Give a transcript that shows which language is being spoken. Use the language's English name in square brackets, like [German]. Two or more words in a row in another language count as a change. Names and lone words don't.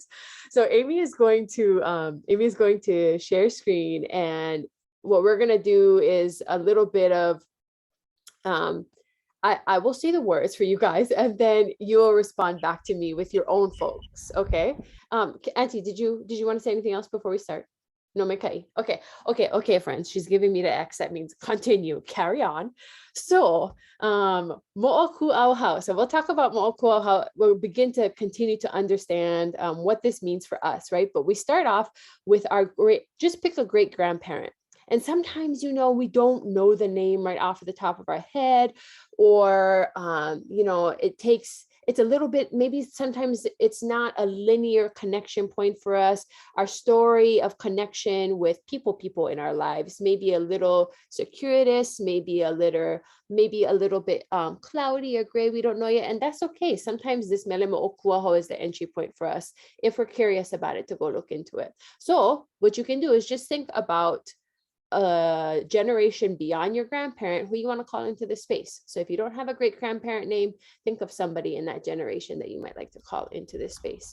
[English] So Amy is going to share screen, and what we're going to do is a little bit of I will say the words for you guys, and then you'll respond back to me with your own folks. Okay. Auntie, did you want to say anything else before we start? No, Mekai. Okay, friends. She's giving me the X. That means continue, carry on. So, moʻokūʻauhau. So we'll talk about moʻokūʻauhau. We'll begin to continue to understand what this means for us, right? But we start off with just pick a great grandparent. And sometimes, you know, we don't know the name right off the top of our head, or, you know, it's a little bit, maybe sometimes it's not a linear connection point for us. Our story of connection with people in our lives may be a little circuitous, maybe a little bit cloudy or gray. We don't know yet. And that's okay. Sometimes this [Hawaiian] mele moʻokūʻauhau [English] is the entry point for us if we're curious about it, to go look into it. So what you can do is just think about a generation beyond your grandparent who you want to call into this space. So if you don't have a great grandparent name, think of somebody in that generation that you might like to call into this space.